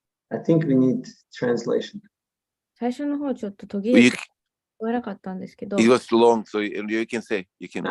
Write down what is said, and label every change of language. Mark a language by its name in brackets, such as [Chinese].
[English] I think we need translation. [Japanese] 最初の方ちょっと途切れて聞こえなかったんですけど。 [English] It was long, so you can say, you can.